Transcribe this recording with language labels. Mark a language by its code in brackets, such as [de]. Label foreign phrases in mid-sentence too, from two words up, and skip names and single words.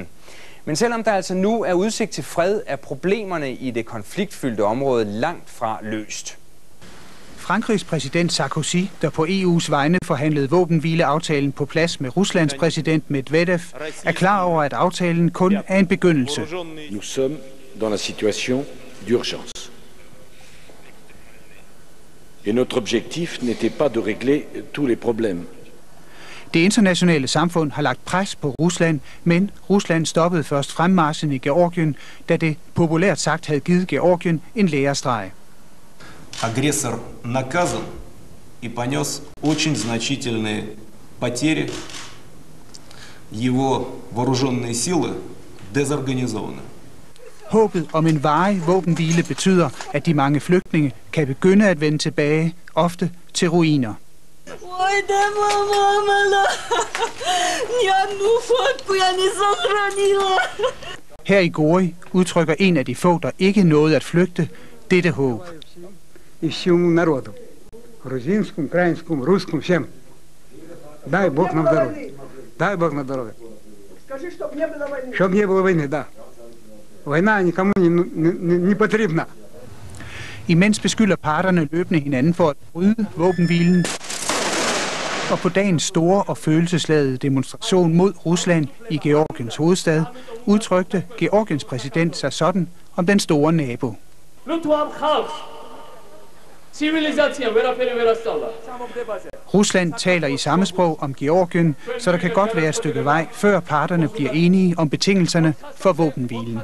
[da] Men selvom der altså nu er udsigt til fred, er problemerne i det konfliktfyldte område langt fra løst. Frankrigs præsident Sarkozy, der på EU's vegne forhandlede våbenhvileaftalen på plads med Ruslands præsident Medvedev, er klar over, at aftalen kun er en begyndelse. [fr] Nous sommes dans la situation d'urgence. Et notre objectif n'était pas de régler tous les problèmes. [da] Det internationale samfund har lagt pres på Rusland, men Rusland stoppede først fremmarchen i Georgien, da det populært sagt havde givet Georgien en lærestreg. [ru] Агрессор наказан и понес очень значительные потери. Его вооруженные силы дезорганизованы. [da] Håbet om en varig våbenhvile betyder, at de mange flygtninge kan begynde at vende tilbage, ofte til ruiner. Her i Gori udtrykker en af de få, der ikke nåede at flygte, dette håb. [ru] И всему народу, грузинскому, украинскому, русскому, всем. Дай Бог нам здоровья. Дай Бог нам здоровья. Скажи, чтоб не было войны, да. Война никому не потрібна. [da] Imens beskylder parterne løbende hinanden for at bryde våbenhvilen. Og på dagens store og følelsesladede demonstration mod Rusland i Georgiens hovedstad, udtrykte Georgiens præsident sig sådan om den store nabo. Rusland taler i samme sprog om Georgien, så der kan godt være et stykke vej, før parterne bliver enige om betingelserne for våbenhvilen.